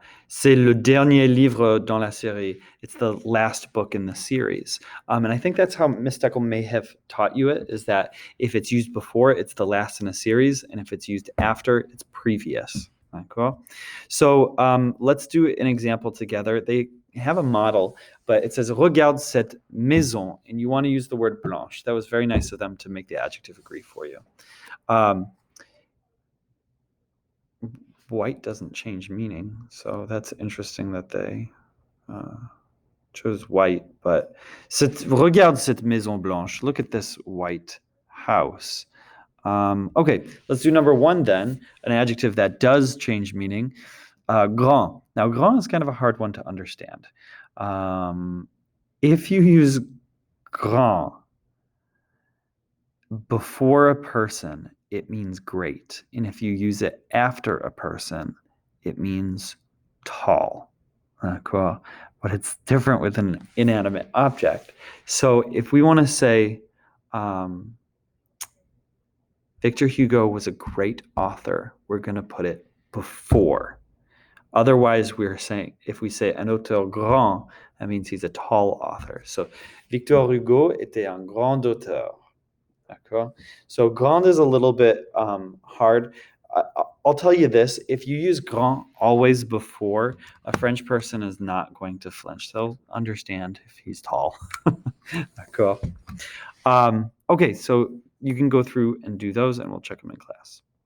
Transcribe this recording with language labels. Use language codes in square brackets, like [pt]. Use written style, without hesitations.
[fr] C'est le dernier livre dans la série. [en] It's the last book in the series. And I think that's how Miss Steckel may have taught you it, is that if it's used before, it's the last in a series, and if it's used after, it's previous. Cool. So let's do an example together. They have a model, but it says [fr] regarde cette maison, [en] and you want to use the word blanche. That was very nice of them to make the adjective agree for you. White doesn't change meaning, so that's interesting that they chose white. [fr] But regarde cette maison blanche. [en] Look at this white house. Okay, let's do number one then, an adjective that does change meaning. Grand. Now, grand is kind of a hard one to understand. If you use grand before a person, it means great. And if you use it after a person, it means tall. Cool. But it's different with an inanimate object. So if we want to say, Victor Hugo was a great author, we're going to put it before. Otherwise, we're saying, if we say [fr] un auteur grand, [en] that means he's a tall author. [fr] So Victor Hugo était un grand auteur. D'accord? [en] So grand is a little bit hard. I'll tell you this, if you use grand always before, a French person is not going to flinch. They'll understand if he's tall. D'accord? Okay, so you can go through and do those, and we'll check them in class.